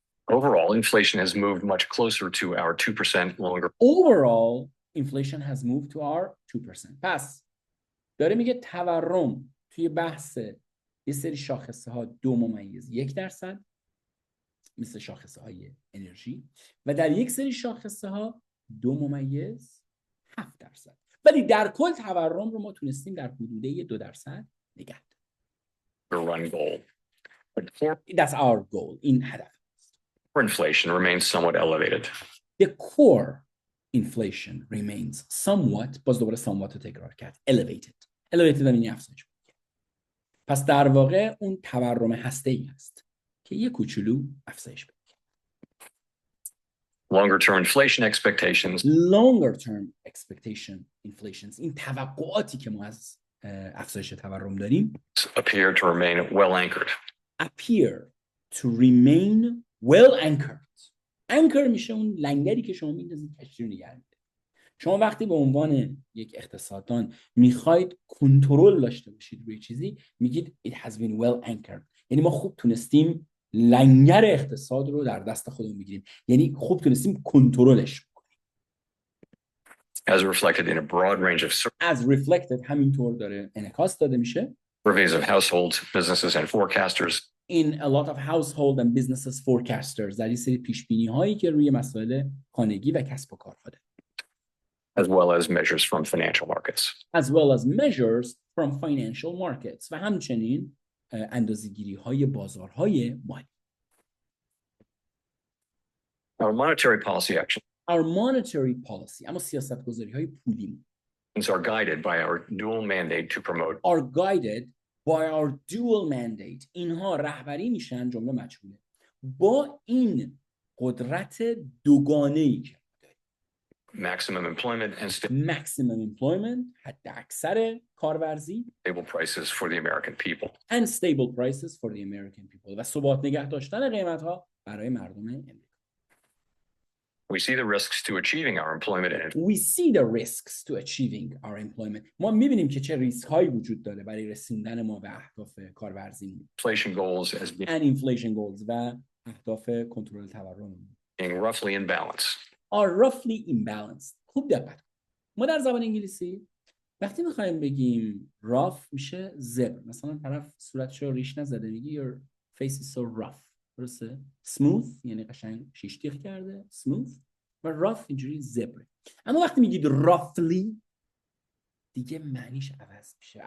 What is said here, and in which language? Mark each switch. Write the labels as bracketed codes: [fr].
[en] Overall, inflation has moved much closer to our 2% longer. Overall, inflation has moved to our 2%. [fa] پس داره میگه تورم توی بحث یه سری شاخصه ها 2.1% مثل شاخصه های انرژی و در یک سری شاخصه ها 2.7%. ولی در کل تورم رو ما تونستیم در حدوده 2% نگه [en] Run goal. That's our goal. [fa] این هدف. [en] Core inflation remains somewhat elevated. The core inflation remains somewhat [fa] باز دوباره [en] somewhat [fa] رو تکرار کرد. [en] Elevated. [fa] Elevated یعنی افزایش. پس در واقع اون تورم هسته‌ای است که یه کوچولو افزایش پیدا کرد. [en] Longer term inflation expectations. Longer term expectation inflations. [fa] این توقعاتی که ما از افزایش تورم داریم [en] appear to remain well anchored. Appear to remain well anchored. [fa] Anchor میشه اون لنگری که شما میندازید کشتی رو نگه می‌داره. شما وقتی به عنوان یک اقتصاددان میخواید کنترل داشته باشید روی چیزی میگید [en] it has been well anchored. [fa] یعنی ما خوب تونستیم لنگر اقتصاد رو در دست خودمون بگیریم، یعنی خوب تونستیم کنترلش بکنیم. [en] As reflected in a broad range of As reflected [fa] همینطور داره انعکاس داده میشه [en] surveys of households, businesses, and forecasters. in a lot of household and businesses forecasters، [fa] در این سری پیش بینی هایی که روی مسائل خانگی و کسب و کارها داره. [en] As well as measures from financial markets. As well as measures from financial markets [fa] و همچنین اندازه‌گیری های بازارهای مالی. [en] Our monetary policy actions Our monetary policy، [fa] اما سیاست‌گذاری های پولی [en] are guided by our dual mandate to promote are guided by our dual mandate. [fa] اینها رهبری میشن، جمله مجهوله، با این قدرت دوگانه‌ای که [en] maximum employment and maximum employment، [fa] حد اکثر کارورزی، [en] stable prices for the American people. and stable prices for the American people، [fa] و ثبات نگه داشتن قیمت‌ها برای مردم امریکا. [en] We see the risks to achieving our employment and We see the risks to achieving our employment. [fa] ما می‌بینیم که چه ریسک‌هایی وجود داره برای رسوندن ما به اهداف کارورزیمون. [en] inflation goals as And inflation goals [fa] و اهداف کنترل تورم [en] being roughly in balance. are roughly imbalanced. [fa] خوب دقت کن. ما در زبان انگلیسی وقتی می‌خوایم بگیم rough میشه زبر. مثلا طرف صورتشو ریش نزده میگی [en] your face is so rough. [fa] درسته؟ smooth یعنی قشنگ شیش تیغ کرده، smooth، و rough اینجوری زبره. اما وقتی میگید roughly دیگه معنیش عوض میشه.